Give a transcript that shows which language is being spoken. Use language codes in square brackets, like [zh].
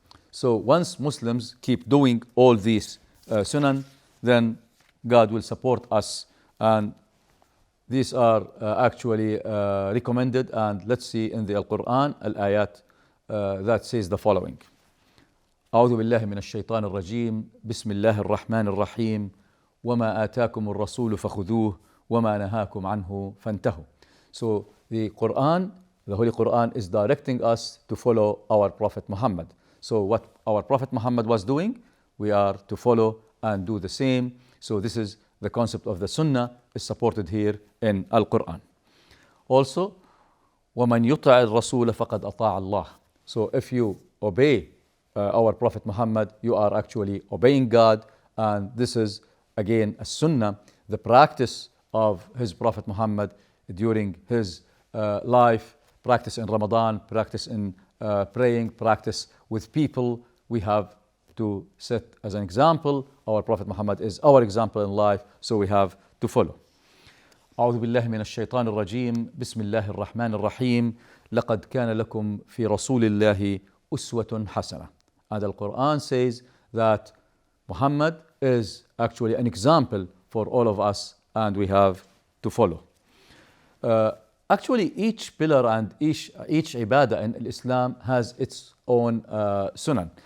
[en] So once Muslims keep doing all these sunan, then God will support us. And these are actually recommended. And let's see in the Al-Quran, al-ayat that says the following. [ar] أعوذ بالله من الشيطان الرجيم بسم الله الرحمن الرحيم وما آتاكم الرسول فخذوه وما نهاكم عنه فانتهوا. [en] So the Quran, the Holy Quran, is directing us to follow our Prophet Muhammad. So what our Prophet Muhammad was doing, we are to follow and do the same. So this is the concept of the Sunnah is supported here in Al-Quran. Also, [ar] وَمَنْ يُطَعِ الرَّسُولَ فَقَدْ أَطَاعَ اللَّهِ. [en] So if you obey our Prophet Muhammad, you are actually obeying God. And this is again a Sunnah, the practice of his Prophet Muhammad during his life, practice in Ramadan, practice in praying, practice with people. We have to set as an example. Our Prophet Muhammad is our example in life, so we have to follow. [ar] أعوذ بالله من الشيطان الرجيم بسم الله الرحمن الرحيم لقد كان لكم في رسول الله أسوة حسنة. [en] And the Quran says that Muhammad is actually an example for all of us, and we have to follow. Actually, each pillar and each ibadah in Islam has its own sunan.